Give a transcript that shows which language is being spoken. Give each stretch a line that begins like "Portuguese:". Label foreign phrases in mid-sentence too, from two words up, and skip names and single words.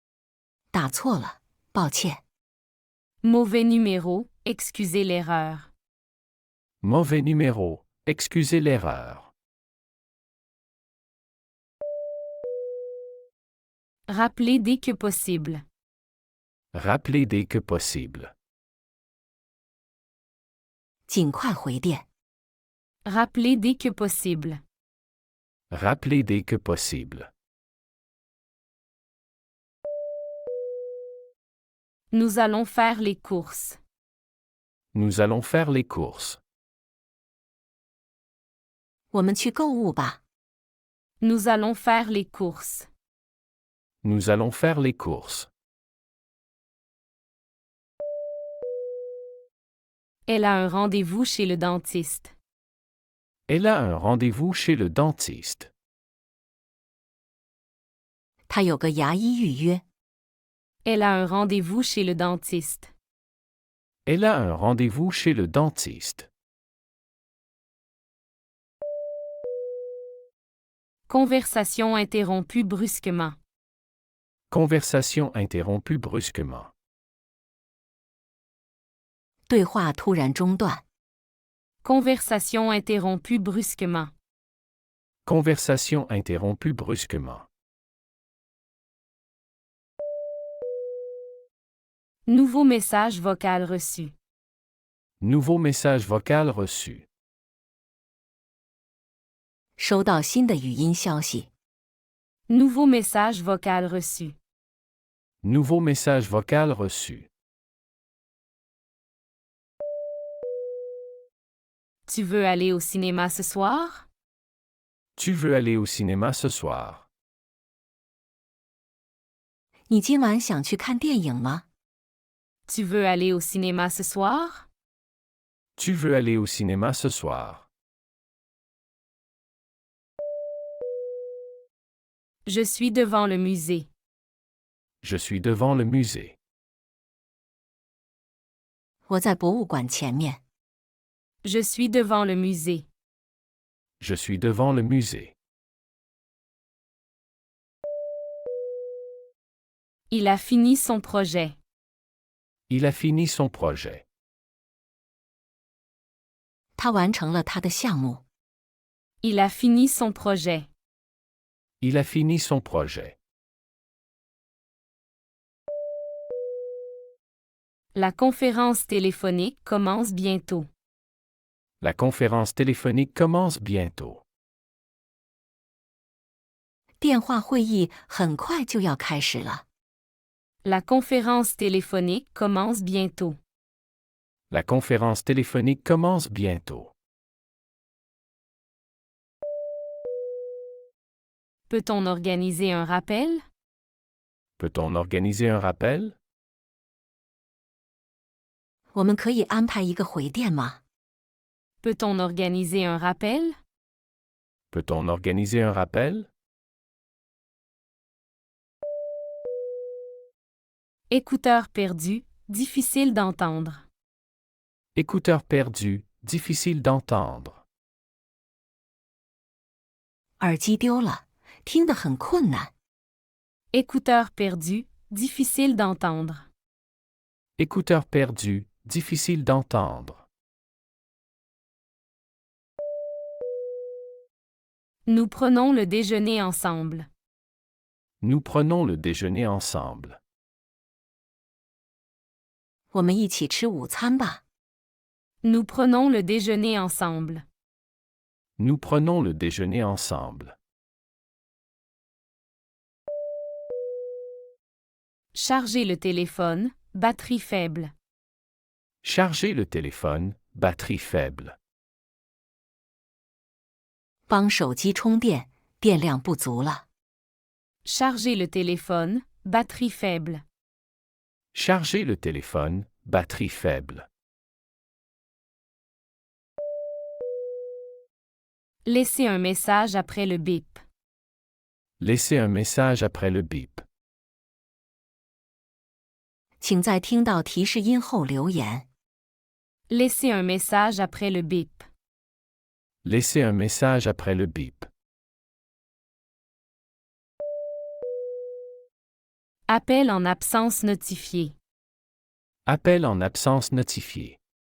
Chinese: 打错了， 抱歉。
French: Mauvais numéro, excusez l'erreur. Mauvais numéro, excusez l'erreur. Rappelez dès que possible. Rappelez dès que possible.
Chinese: 尽快回电。
French: Rappelez dès que possible. Rappelez dès que possible. Nous allons faire les courses. Nous allons faire les courses.
Chinese: 我们去购物吧。
French: Nous allons faire les courses. Nous allons faire les courses. Elle a un rendez-vous chez le dentiste. Elle a un rendez-vous chez le dentiste.
Chinese: 他有个牙医预约。
French: Elle a un rendez-vous chez le dentiste. Elle a un rendez-vous chez le dentiste. Conversation interrompue brusquement. Conversation interrompue brusquement.
Chinese: 对话突然中断。
French: Conversation interrompue brusquement. Conversation interrompue brusquement. Nouveau message vocal reçu. Nouveau message vocal reçu.
Chinese: 收到新的语音消息。
French: Nouveau message vocal reçu. Nouveau message vocal reçu. Tu veux aller au cinéma ce soir? Tu veux aller au cinéma ce soir?
Chinese: 你今晚想去看电影吗？
French: Tu veux aller au cinéma ce soir? Tu veux aller au cinéma ce soir? Je suis devant le musée. Je suis devant le musée.
Chinese: 我在博物馆前面。
French: Je suis devant le musée. Je suis devant le musée. Il a fini son projet. Il a fini son projet.
Chinese: 他完成了他的项目。
French: Il a fini son projet. Il a fini son projet. La conférence téléphonique commence bientôt. La conférence téléphonique commence bientôt.
Chinese: 电话会议很快就要开始了。
French: La conférence téléphonique commence bientôt. La conférence téléphonique commence bientôt. Peut-on organiser un rappel? Peut-on organiser un rappel?
Chinese: 我们可以安排一个回电吗？
French: Peut-on organiser un rappel? Peut-on organiser un rappel? Écouteur perdu, difficile d'entendre. Écouteur perdu, difficile d'entendre.
Chinese: 耳机丢了，听得很困难。
French: Écouteur perdu, difficile d'entendre. Écouteur perdu, difficile d'entendre. Nous prenons le déjeuner ensemble. Nous prenons le déjeuner ensemble.
Chinese: 我们一起吃午餐吧。
French: Nous prenons le déjeuner ensemble. Nous prenons le déjeuner ensemble. Charger le téléphone, batterie faible. Charger le téléphone, batterie faible.
Chinese: 帮手机充电，电量不足了。
French: Charger le téléphone, batterie faible. Charger le téléphone, batterie faible. Laisser un message après le bip. Laissez un message après le bip.
Chinese: 请在听到提示音后留言。
French: Laisser un message après le bip. Laissez un message après le bip. Appel en absence notifié. Appel en absence notifié.